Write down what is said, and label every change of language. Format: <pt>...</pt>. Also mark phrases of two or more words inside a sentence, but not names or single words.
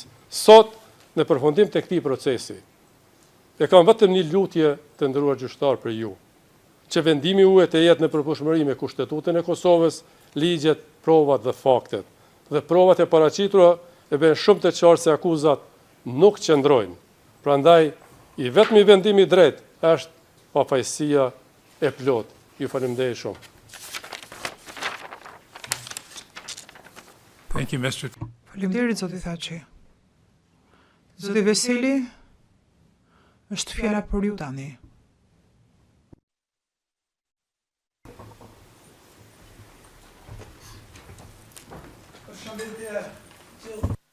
<sq>Sot, në përfundim të këtij procesi, e kam vetëm një lutje të nderuar gjyqtar për ju, që vendimi juaj të jetë në përputhshmëri me Kushtetutën e Kosovës, ligjet, provat dhe faktet. Dhe provat e paraqitura e bën shumë të qartë se akuzat nuk qëndrojnë. Prandaj, i vetmi vendim i drejtë është pafajësia e plotë. Ju faleminderit shumë.</sq> <en>Thank you, Mr.</en> <sq>Faleminderit zoti Thaçi. Zoti Veseli, është fjala për ju tani. Përshëndetje.</sq>